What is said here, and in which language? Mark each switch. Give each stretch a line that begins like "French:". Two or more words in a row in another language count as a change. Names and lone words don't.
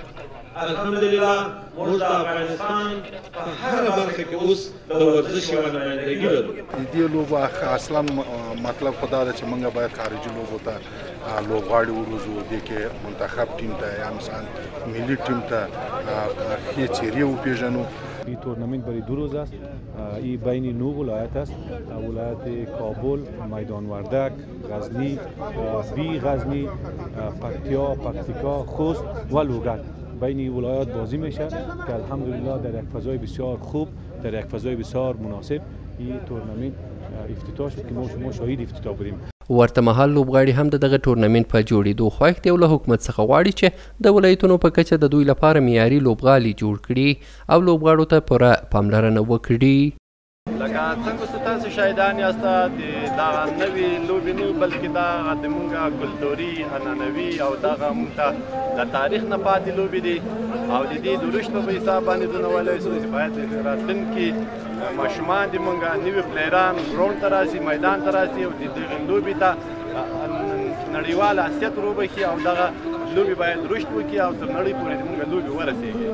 Pashto: الحمدلله موږ د افغانستان په هره برخه کې اوس د ورزش یوه نمایندګي لرو. د دې لوبو اصلا مطلب خو دا ده چې موږ باید خارجي لوبو ته لوبغاړي وروزو. دې کې منتخب ټیم ته یا مثلا ملي ټیم ته ښې څېرې وپېژنو.
Persian: این تورنمنت برای 2 روز است. این بین 9 ولایت است: ولایت کابل، میدان وردک، غزنی، غزنی، پکتیکا، خوست و لوگر. بین این ولایات بازی میشه که الحمدلله در یک فضای بسیار خوب، در یک فضای بسیار مناسب این تورنمنت افتتاح شد که ما شاهد افتتاح بودیم.
Pashto: ورته مهال لوبغاړي هم د دغه ټورنمنت په جوړېدو خوښ دي او له حکومت څخه غواړي چې د ولایتونو په کچه د دوی لپاره معیاري لوبغالي جوړ کړي او لوبغاړو ته پوره پاملرنه وکړي. لکه څنګه چې تاسو شاهدان یاست د دغه نوې لوبې نه بلکې دا د مونږه کلتوري عنعنوي او دغه مونږ ته د تاریخ نه پاتې لوبې دي او د دې د رشتو په حساب باندې دونه ویلی شو چې باید راتلونکي ماشومان د مونږه نوي پلیران ګراونډ ته راسي، میدان ته راسي او د دغې لوبې ته نړیوال حیثیت وروبخي او دغه لوبې باید رشد وکړي او تر نړۍ پورې د مونږ لوبې ورسېږي.